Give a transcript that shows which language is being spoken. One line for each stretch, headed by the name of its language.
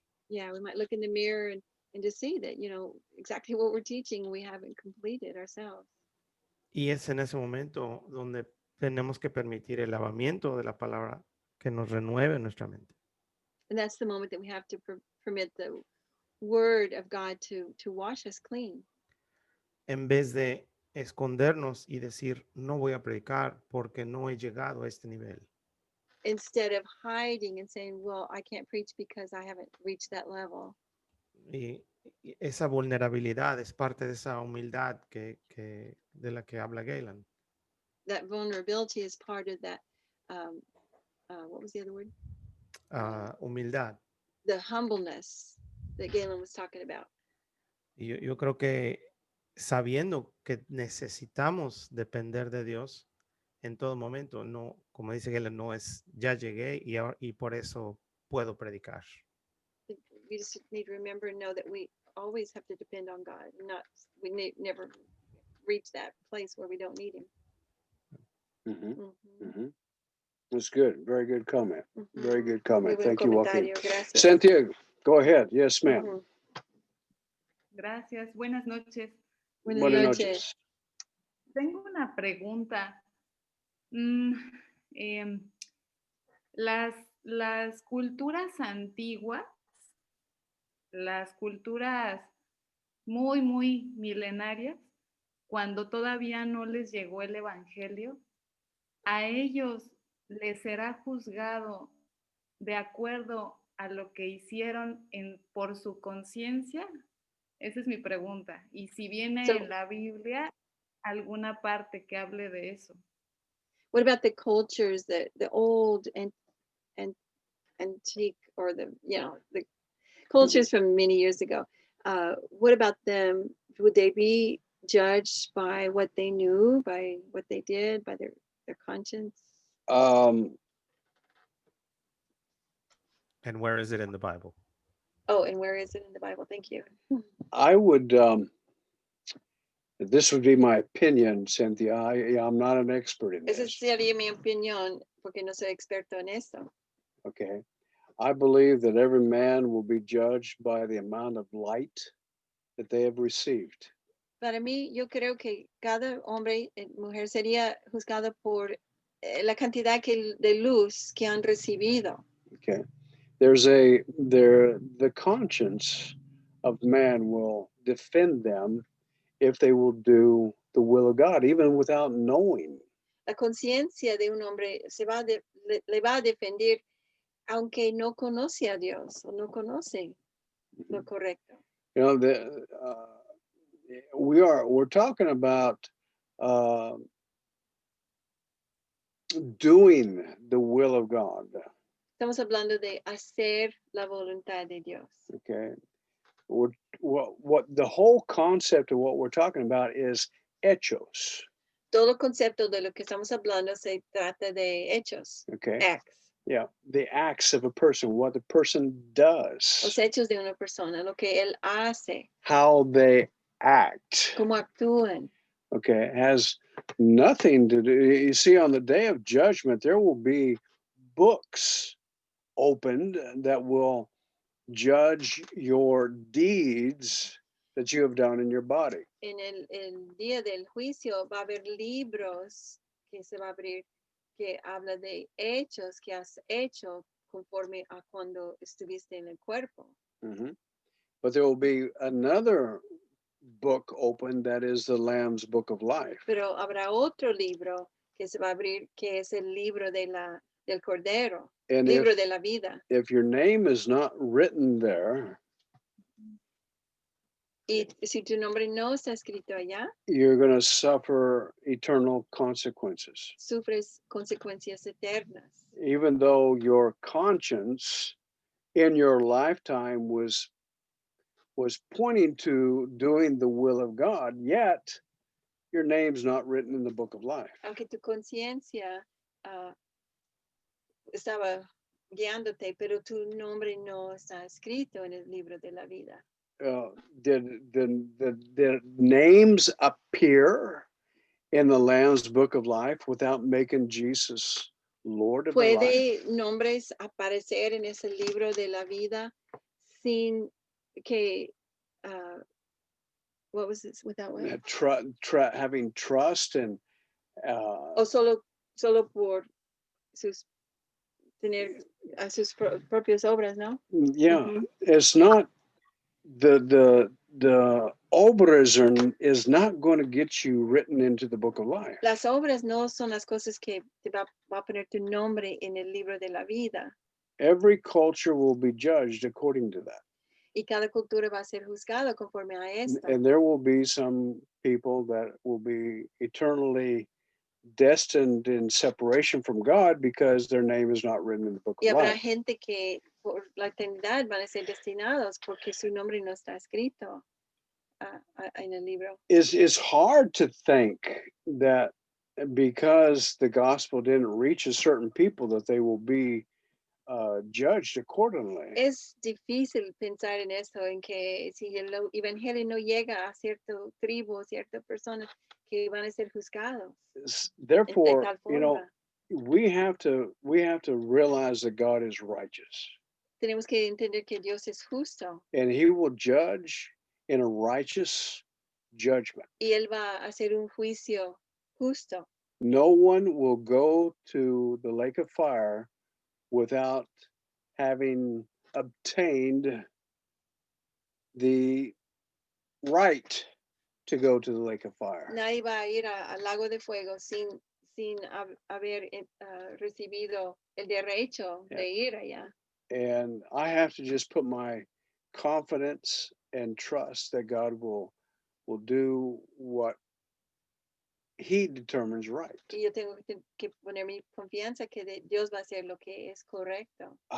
English: Yeah, we might look in the mirror and just see that, exactly what we're teaching, we haven't completed ourselves.
Spanish: Y es en ese momento donde tenemos que permitir el lavamiento de la palabra que nos renueve nuestra mente.
English: And that's the moment that we have to permit the word of God to wash us clean.
Spanish: En vez de escondernos y decir, no voy a predicar porque no he llegado a este nivel.
English: Instead of hiding and saying, well, I can't preach because I haven't reached that level.
Spanish: Y esa vulnerabilidad es parte de esa humildad de la que habla Galen.
English: That vulnerability is part of that, what was the other word?
Spanish: Humildad.
English: The humbleness that Galen was talking about.
Spanish: Y yo creo que sabiendo que necesitamos depender de Dios en todo momento, no, como dice Galen, no es ya llegué y por eso puedo predicar.
English: We just need to remember and know that we always have to depend on God. Never reach that place where we don't need Him. Mhm, Ujú, mhm. That's good. Very good comment. ujú. Very good
Spanish: Muy
English: comment.
Spanish: buen
English: Thank you, Joaquin.
Spanish: comentario, gracias.
English: Cynthia, go ahead. Yes, ma'am. Ujú.
Spanish: Gracias, buenas noches. Buenas Buenas noches. noches. Tengo una pregunta. Em, las culturas antiguas, las culturas muy, muy milenarias, cuando todavía no les llegó el Evangelio, a ellos les será juzgado de acuerdo a lo que hicieron por su conciencia. Esa es mi pregunta. Y si viene
English: So-
Spanish: en la Biblia alguna parte que hable de eso.
English: What about the cultures, the old and antique, or the cultures from many years ago? What about them? Would they be judged by what they knew, by what they did, by their conscience? And where is it in the Bible? Oh, and where is it in the Bible? Thank you. I would, this would be my opinion, Cynthia. I'm not an expert in
Spanish: Esa
English: this.
Spanish: sería mi opinión, porque no soy experto en eso.
English: Okay. I believe that every man will be judged by the amount of light that they have received.
Spanish: Para mí, yo creo que cada hombre y mujer sería juzgado por la cantidad de luz que han recibido.
English: Okay. The conscience of man will defend them if they will do the will of God, even without knowing.
Spanish: La conciencia de un hombre le va a defender aunque no conoce a Dios o no conoce lo correcto.
English: You know, we're talking about doing the will of God.
Spanish: Estamos hablando de hacer la voluntad de Dios.
English: Okay. What the whole concept of what we're talking about is hechos.
Spanish: Todo concepto de lo que estamos hablando se trata de hechos,
English: Okay. acts. Yeah, the acts of a person, what the person does,
Spanish: Los hechos de una persona, lo que él hace,
English: how they act.
Spanish: cómo actúan.
English: Okay, it has nothing to do. You see, on the day of judgment, there will be books opened that will judge your deeds that you have done in your body.
Spanish: En el día del juicio va a haber libros que se va a abrir que habla de hechos que has hecho conforme a cuando estuviste en el cuerpo.
English: Mhm. But there will be another book opened, that is the Lamb's Book of Life.
Spanish: Pero habrá otro libro que se va a abrir, que es el libro del Cordero,
English: And
Spanish: libro de la vida.
English: if your name is not written there,
Spanish: Y si tu nombre no está escrito allá,
English: you're going to suffer eternal consequences.
Spanish: sufres consecuencias eternas.
English: Even though your conscience in your lifetime was pointing to doing the will of God, yet your name's not written in the book of life.
Spanish: Aunque tu conciencia estaba guiándote, pero tu nombre no está escrito en el libro de la vida.
English: Did the names appear in the Lamb's Book of Life without making Jesus Lord of the life?
Spanish: ¿Puede nombres aparecer en ese libro de la vida sin que,
English: what was this, without what? Having trust and
Spanish: O solo por tener a sus propias obras, ¿no?
English: yeah, Ujú. it's not the obras is not going to get you written into the book of life.
Spanish: Las obras no son las cosas que te va a poner tu nombre en el libro de la vida.
English: Every culture will be judged according to that.
Spanish: Y cada cultura va a ser juzgada conforme a esto.
English: And there will be some people that will be eternally destined in separation from God because their name is not written in the book
Spanish: Y
English: of
Spanish: habrá
English: life.
Spanish: gente que por la eternidad van a ser destinados porque su nombre no está escrito en el libro.
English: It's hard to think that because the gospel didn't reach a certain people that they will be judged accordingly.
Spanish: Es difícil pensar en esto, en que si el evangelio no llega a cierta tribu, cierta persona, que van a ser juzgados.
English: Therefore,
Spanish: tal
English: you know,
Spanish: forma.
English: we have to realize that God is righteous
Spanish: Tenemos que entender que Dios es justo
English: and he will judge in a righteous judgment.
Spanish: y Él va a hacer un juicio justo.
English: No one will go to the lake of fire without having obtained the right to go to the lake of fire.
Spanish: Nadie va a ir al lago de fuego sin haber recibido el derecho de ir allá.
English: And I have to just put my confidence and trust that God will do what he determines right.
Spanish: Y yo tengo que poner mi confianza que Dios va a hacer lo que es correcto.